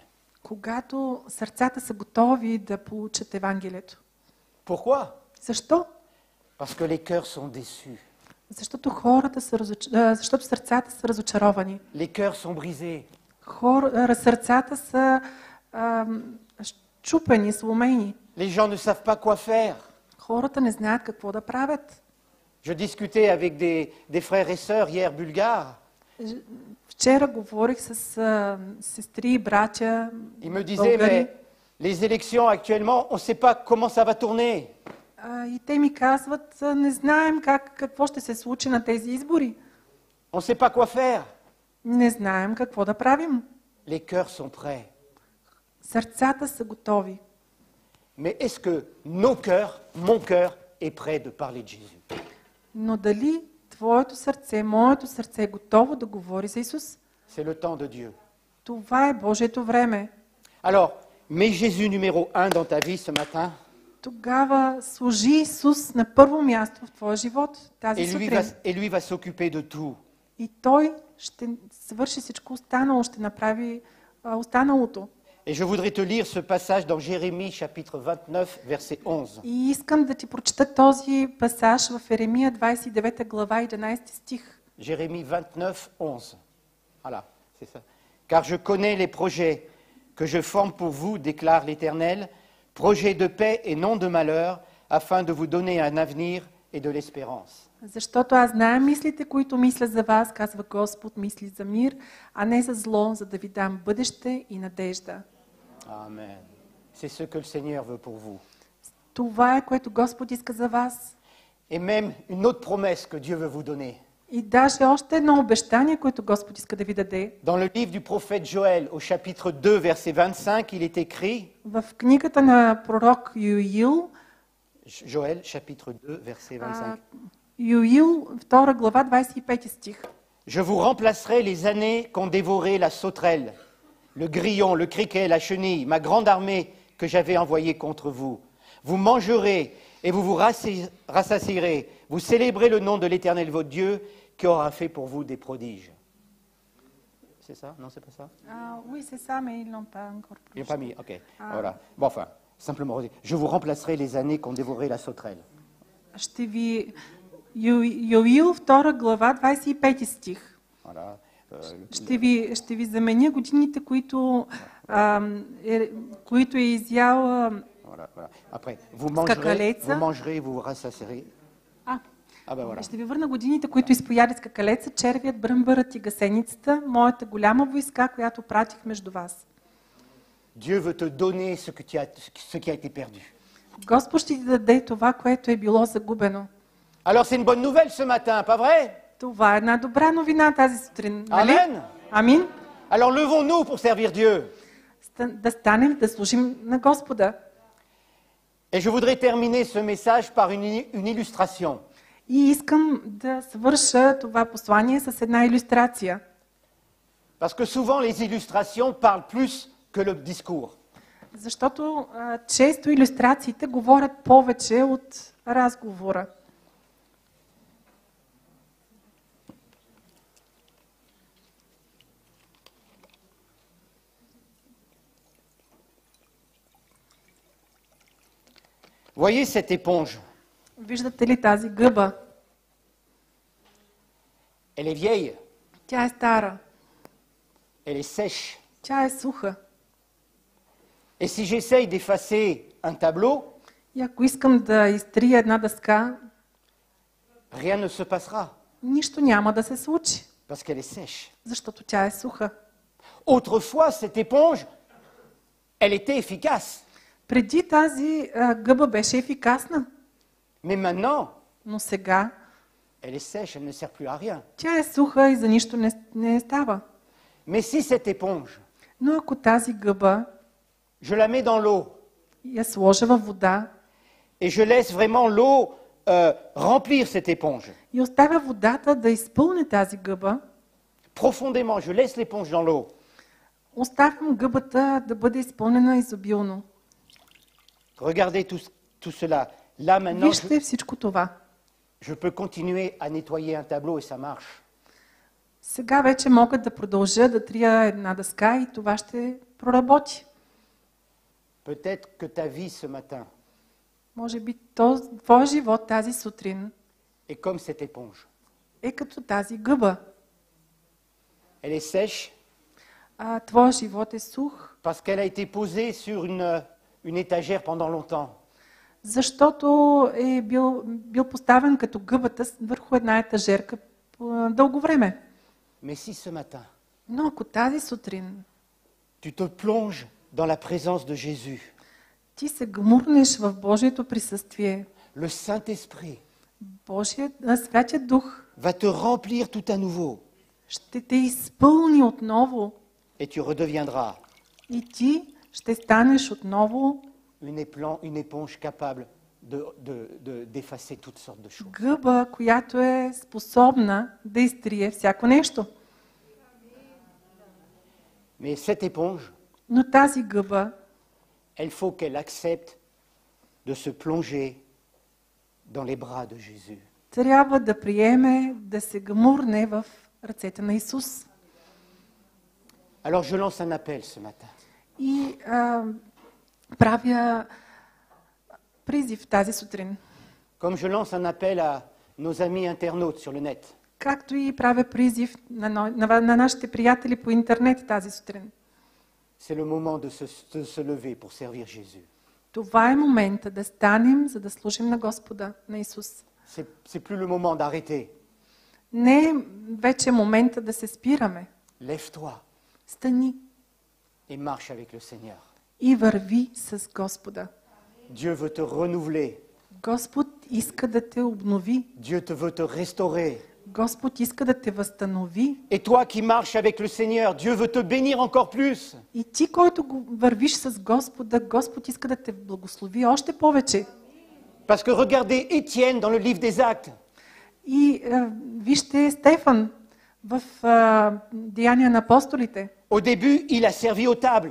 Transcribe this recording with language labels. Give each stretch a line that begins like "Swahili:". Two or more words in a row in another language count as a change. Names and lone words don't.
Bulgarian: когато сърцата са готови да получат Евангелието.
French: Pourquoi?
Bulgarian: Защо?
French: Parce que les cœurs sont déçus.
Bulgarian: Защото защото сърцата са разочаровани.
French: Les cœurs sont brisés.
Bulgarian: Сърцата са счупени, сломени.
French: Les gens ne savent pas quoi faire.
Bulgarian: Хората не знаят какво да правят.
French: Je discutais avec des frères et sœurs hier bulgares.
Bulgarian: Вчера говорих с сестри и братя
French: Ils me disaient,
Bulgarian: българи.
French: mais les élections actuellement, on ne sait pas comment ça va tourner.
Bulgarian: И те ми казват, не знаем какво ще се случи на тези избори.
French: On ne sait pas quoi faire.
Bulgarian: Не знаем какво да правим.
French: Les cœurs sont prêts.
Bulgarian: Сърцата са готови.
French: Mais est-ce que nos cœurs, mon cœur, est prêt de parler de Jésus?
Bulgarian: Но дали твоето сърце, моето сърце е готово да говори за Исус?
French: C'est le temps de Dieu.
Bulgarian: Това е Божието време.
French: Alors, mets Jésus numéro 1 dans ta vie ce matin.
Bulgarian: Тогава служи Исус на първо място в твоя живот тази сутрин.
French: Et lui va s'occuper de tout.
Bulgarian: И Той ще свърши всичко останало, ще направи останалото.
French: Et je voudrais te lire ce passage dans Jérémie chapitre 29 verset 11.
Bulgarian: И искам да ти прочета този пасаж в Еремия 29 глава 11 стих.
French: Jérémie 29, 11. Voilà, c'est ça. Car je connais les projets que je forme pour vous, déclare l'Éternel, projets de paix et non de malheur, afin de vous donner un avenir et de l'espérance.
Bulgarian: Защото аз знам мислите, които мисля за вас, казва Господ, мисли за мир, а не за зло, за да ви дам бъдеще и надежда.
French: Amen. C'est ce que le Seigneur veut pour vous.
Bulgarian: Това е, което Господ иска за вас.
French: Et même une autre promesse que Dieu veut vous donner.
Bulgarian: И даже още едно обещание, което Господ иска да ви даде.
French: Dans le livre du prophète Joël, au chapitre 2, verset 25, il est écrit,
Bulgarian: В книгата на пророк Юил,
French: Joël, chapitre 2, verset 25.
Bulgarian: Юил, 2 глава, 25 стих.
French: Je vous remplacerai les années qu'ont dévoré la sauterelle, le grillon, le criquet, la chenille, ma grande armée que j'avais envoyée contre vous. Vous mangerez et vous vous rassasierez. Vous célébrez le nom de l'Éternel votre Dieu qui aura fait pour vous des prodiges. C'est ça? Non, c'est pas ça? Oui, c'est ça, mais ils l'ont pas encore Il n'a pas mis, ok. Voilà. Bon, enfin, simplement, je vous remplacerai les années qu'ont dévoré la sauterelle.
Bulgarian: Ще ви Юил 2 глава 25 стих.
French: Voilà.
Bulgarian: Ще ви заменя годините, които е изял
French: Voilà. Après, vous mangerez et vous vous rassasierez. Voilà.
Bulgarian: Ще ви върна годините, които изпояде скакалеца, червият, бръмбърът и гасеницата, моята голяма войска, която пратих между вас.
French: Dieu veut te donner ce qui a été perdu.
Bulgarian: Господ ще ти даде това, което е било загубено.
French: Alors c'est une bonne nouvelle ce matin, pas vrai?
Bulgarian: Това е една добра новина тази сутрин, нали?
French: Amen.
Bulgarian: Амин.
French: Alors levons-nous pour servir Dieu.
Bulgarian: Да станем, да служим на Господа.
French: Et je voudrais terminer ce message par une illustration.
Bulgarian: И искам да свърша това послание с една илюстрация.
French: Parce que souvent les illustrations parlent plus que le discours.
Bulgarian: Защото често илюстрациите говорят повече от разговора.
French: Voyez cette éponge.
Bulgarian: Виждате ли тази гъба?
French: Elle est vieille,
Bulgarian: Тя е стара.
French: elle est sèche.
Bulgarian: Тя е суха.
French: Et si j'essaye d'effacer un tableau,
Bulgarian: И ако искам да изтрия една дъска,
French: rien ne se passera,
Bulgarian: нищо няма да се случи,
French: parce qu'elle est sèche.
Bulgarian: защото тя е суха.
French: Autrefois, cette éponge, elle était efficace.
Bulgarian: Преди тази гъба беше ефикасна,
French: Mais maintenant,
Bulgarian: но сега
French: Elle est sèche, elle ne sert plus à rien.
Bulgarian: Тя е суха и за нищо не става.
French: Mais si cette éponge,
Bulgarian: Но ако тази гъба
French: je la mets dans l'eau
Bulgarian: я сложа във вода
French: et je laisse vraiment l'eau remplir cette éponge,
Bulgarian: и оставя водата да изпълни тази гъба,
French: profondément, je laisse l'éponge dans l'eau,
Bulgarian: оставям гъбата да бъде изпълнена изобилно.
French: regardez tout cela. Là maintenant,
Bulgarian: Вижте всичко това.
French: je peux continuer à nettoyer un tableau et ça marche.
Bulgarian: Сега вече мога да продължа да трия една дъска и това ще проработи.
French: Peut-être que ta vie ce matin
Bulgarian: Може би твой живот тази сутрин
French: est comme cette éponge.
Bulgarian: е като тази гъба.
French: Elle est sèche
Bulgarian: Твой живот е сух,
French: parce qu'elle a été posée sur une étagère pendant longtemps.
Bulgarian: защото е бил поставен като гъбата върху една етажерка по дълго време.
French: Mais si ce matin,
Bulgarian: Но ако тази сутрин
French: tu te plonges dans la présence de Jésus,
Bulgarian: ти се гмурнеш в Божието присъствие,
French: le Saint-Esprit
Bulgarian: Святия Дух
French: va te remplir tout à nouveau
Bulgarian: ще те изпълни отново
French: et tu redeviendras
Bulgarian: и ти ще станеш отново
French: une éponge capable d'effacer toutes sortes de choses.
Bulgarian: гъба, която е способна да изтрие всяко нещо.
French: Mais cette éponge,
Bulgarian: Но тази гъба
French: il faut qu'elle accepte de se plonger dans les bras de Jésus.
Bulgarian: трябва да приеме, да се гмурне в ръцете на Исус.
French: Alors je lance un appel ce matin.
Bulgarian: И правя призив тази сутрин.
French: Comme je lance un appel à nos amis internautes sur le net.
Bulgarian: Както и правя призив на нашите приятели по интернет тази сутрин.
French: C'est le moment de se lever pour servir Jésus.
Bulgarian: Това е момента да станем, за да служим на Господа, на Исус.
French: C'est plus le moment d'arrêter.
Bulgarian: Не е вече момента да се спираме.
French: Lève-toi
Bulgarian: Стани
French: et marche avec le Seigneur.
Bulgarian: и върви с Господа.
French: Dieu veut te renouveler.
Bulgarian: Господ иска да те обнови.
French: Dieu te veut te restaurer.
Bulgarian: Господ иска да те възстанови.
French: Et toi qui marches avec le Seigneur, Dieu veut te bénir encore plus.
Bulgarian: И ти, който вървиш с Господа, Господ иска да те благослови още повече.
French: Parce que regardez Étienne dans le livre des Actes.
Bulgarian: И вижте Стефан в Деяния на апостолите.
French: Au début, il a servi aux tables.